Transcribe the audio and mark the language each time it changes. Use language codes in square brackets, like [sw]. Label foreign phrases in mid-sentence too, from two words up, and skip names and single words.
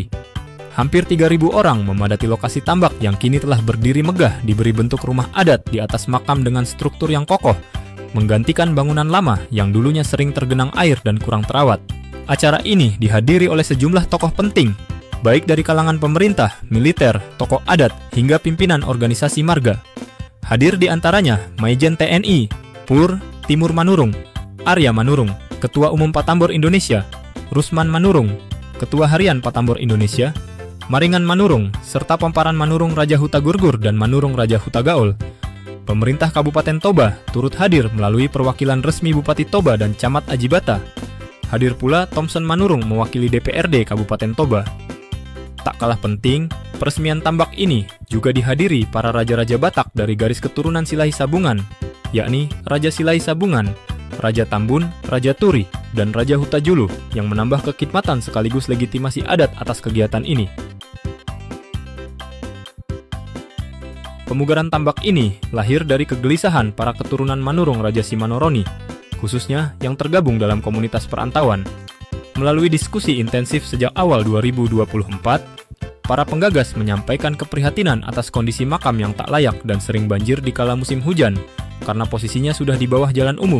[id] Hampir 3.000 orang memadati lokasi tambak yang kini telah berdiri megah diberi bentuk rumah adat di atas makam dengan struktur yang kokoh, menggantikan bangunan lama yang dulunya sering tergenang air dan kurang terawat. Acara ini dihadiri oleh sejumlah tokoh penting, baik dari kalangan pemerintah, militer, tokoh adat, hingga pimpinan organisasi marga. Hadir di antaranya Maijen TNI, Pur Timur Manurung, Arya Manurung, Ketua Umum Patambor Indonesia, Rusman Manurung, Ketua Harian Patambor Indonesia, Maringan Manurung, serta Pomparan Manurung Raja Huta Gurgur dan Manurung Raja Huta Gaul. Pemerintah Kabupaten Toba turut hadir melalui perwakilan resmi Bupati Toba dan Camat Ajibata. Hadir pula Thompson Manurung mewakili DPRD Kabupaten Toba. Tak kalah penting, peresmian tambak ini juga dihadiri para raja-raja Batak dari garis keturunan Silai Sabungan, yakni Raja Silai Sabungan, Raja Tambun, Raja Turi, dan Raja Huta Julu yang menambah kekhidmatan sekaligus legitimasi adat atas kegiatan ini. Pemugaran tambak ini lahir dari kegelisahan para keturunan Manurung Raja Simanoroni, khususnya yang tergabung dalam komunitas perantauan. Melalui diskusi intensif sejak awal 2024, para penggagas menyampaikan keprihatinan atas kondisi makam yang tak layak dan sering banjir di kala musim hujan, karena posisinya sudah di bawah jalan umum.